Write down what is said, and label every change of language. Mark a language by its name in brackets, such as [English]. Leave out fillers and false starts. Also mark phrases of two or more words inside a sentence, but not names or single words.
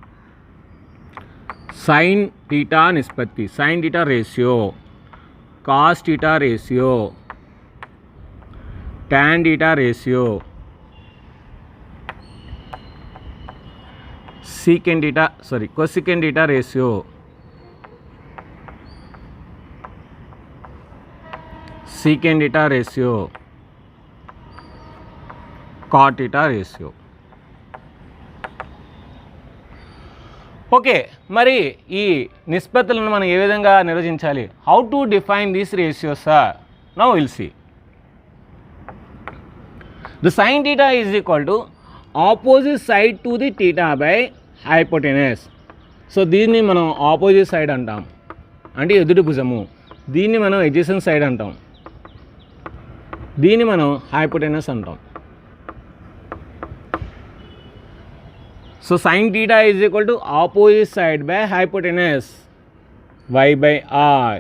[English] sine theta నిష్పత్తి, sine theta ratio, cos theta ratio, tan theta ratio, cosecant theta ratio, secant theta ratio, cot theta ratio. [Telugu] ఓకే, మరి ఈ నిష్పత్తులను మనం ఏ విధంగా నిర్వచించాలి? [English] how to define these ratios? now will see. The sin theta is equal to opposite side to the theta by hypotenuse. [Telugu] సో దీన్ని మనం [English] opposite side [Telugu] అంటాం, అంటే ఎదుటి భుజము. దీన్ని మనం [English] adjacent side [Telugu] అంటాం, దీన్ని మనం హైపోటెనస్ అంటాం. [English] so sine theta is equal to opposite side by hypotenuse y by r.